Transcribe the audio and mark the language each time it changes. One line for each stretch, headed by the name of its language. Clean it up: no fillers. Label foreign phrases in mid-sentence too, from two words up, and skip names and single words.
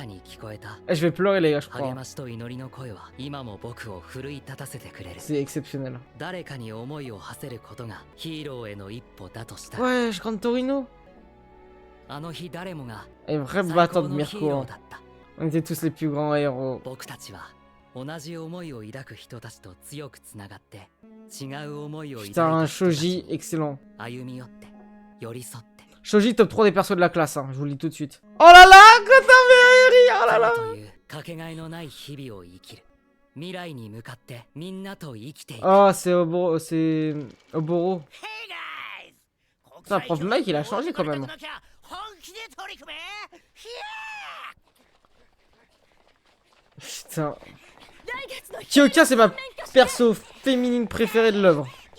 French: Eh, je vais pleurer les gars, je crois. C'est exceptionnel. Ouais, je Gran Torino. Et vrai battant de Mirko. Hein. On était tous les plus grands héros.
Japanese: 僕たちは同じ思いを抱く人たちと強くつながって違う思いを抱い
French: Putain,
Japanese: た
French: Shoji, excellent.
Japanese: 歩み寄って寄り添って
French: Shoji, top 3 des persos de la classe, hein, je vous le dis tout de suite. Oh là là, Kotame, oh là là.
Japanese: というかけがえのない日々を生きる未来に向かってみんなと生きていく
French: Oh, c'est Oboro, c'est Oboro. Putain, prof Mike, il a changé quand même. Putain. Kyoka, c'est ma perso féminine préférée de l'œuvre.